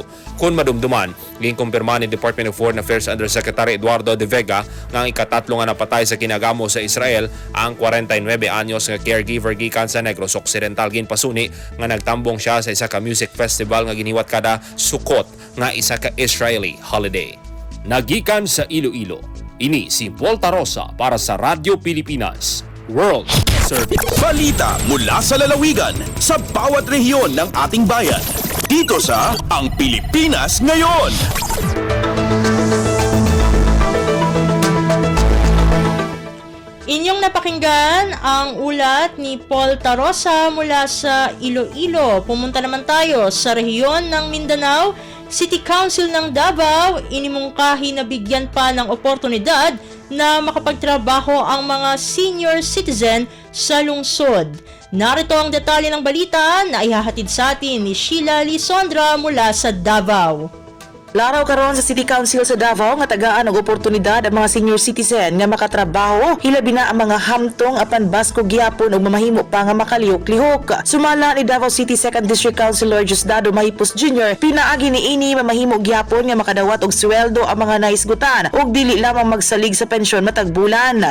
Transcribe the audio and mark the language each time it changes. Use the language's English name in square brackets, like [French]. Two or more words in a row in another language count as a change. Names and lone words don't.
[Hiligaynon] Kung madumduman, ginkumpirma ni Department of Foreign Affairs Undersecretary Eduardo De Vega nga ang ikatatlo nga napatay sa kinagamo sa Israel ang 49 anyos nga caregiver gikan sa Negros Occidental. Ginpasuni nga nagtambong siya sa isa ka [English] music festival [Hiligaynon] nga giniwat kada Sukkot nga isa ka [English] Israeli holiday. [Hiligaynon] Nagikan sa Iloilo, ini si Paul Tarosa para sa Radyo Pilipinas World Service. [Filipino] Balita mula sa lalawigan sa bawat rehiyon ng ating bayan. dito sa Ang Pilipinas Ngayon. Inyong napakinggan ang ulat ni Paul Tarosa mula sa Iloilo. Pumunta naman tayo sa rehiyon ng Mindanao. City Council ng Davao inimungkahi na bigyan pa ng oportunidad na makapagtrabaho ang mga senior citizen sa lungsod. Narito ang detalye ng balita na ihahatid sa atin ni Sheila Lisondra mula sa Davao. [Cebuano] Laraw karon sa City Council sa Davao nga tagaan og oportunidad ang mga senior citizen nga makatrabaho hilabi na ang mga hamtong apan basko gyapon og mamahimo pa nga makalihok-lihok. Sumala ni Davao City 2nd District Councilor Diosdado Mahipos Jr. pinaagi niini mamahimo gyapon nga makadawat og sweldo ang mga naisgutan ug dili lamang magsalig sa pensyon matag bulan.